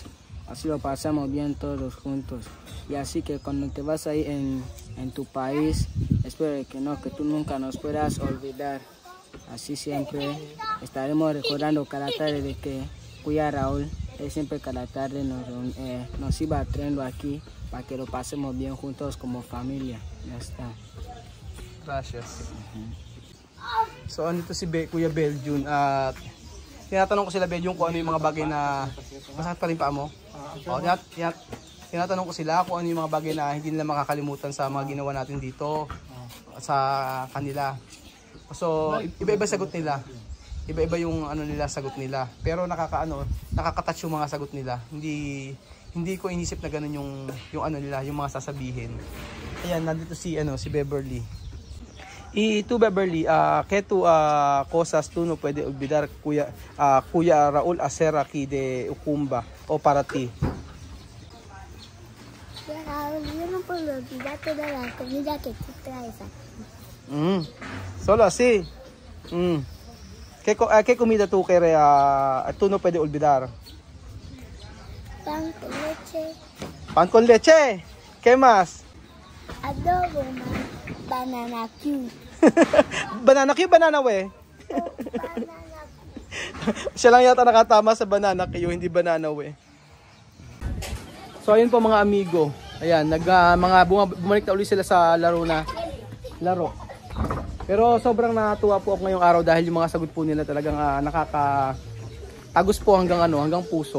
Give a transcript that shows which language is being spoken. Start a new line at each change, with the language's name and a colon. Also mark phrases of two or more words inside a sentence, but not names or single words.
Spanish: Así lo pasamos bien todos juntos. Y así que cuando te vas ahí en tu país, espero que tú nunca nos puedas olvidar. Así siempre estaremos recordando cada tarde de que Kuya Raul, él siempre cada tarde nos iba trayendo aquí para que lo pasemos bien juntos como familia. Ya está. Gracias.
Filipino: So, andito si Kuya Beljun at tinatanong ko sila Beljun kung ano yung mga bagay na masakit pa rin pa mo. Tinatanong ko sila kung ano yung mga bagay na hindi nila makakalimutan sa mga ginawa natin dito sa kanila. So, iba-iba sagot nila. Iba-iba yung sagot nila. Pero nakaka-touch yung mga sagot nila. Hindi ko inisip na ganun yung mga sasabihin. Ayan, nandito si Beverly.
Spanish: Y tú, Beverly, ¿qué cosas tú no puedes olvidar Kuya Raul hacer aquí de Ukumba o para ti? Raúl, yo no puedo olvidar toda la comida que tú traes aquí. Solo así. ¿Qué comida tú tú no puedes olvidar? Pan con leche, Pan con leche. ¿Qué más?
Filipino: adobo, banana cube. Banana Q, banana we. Siya lang yata nakatama sa banana Q, hindi banana we. So ayun po mga amigo. Ayan, bumalik na ulit sila sa laro. Pero sobrang natuwa po ako ngayong araw dahil yung mga sagot po nila talagang nakakatagos po hanggang puso.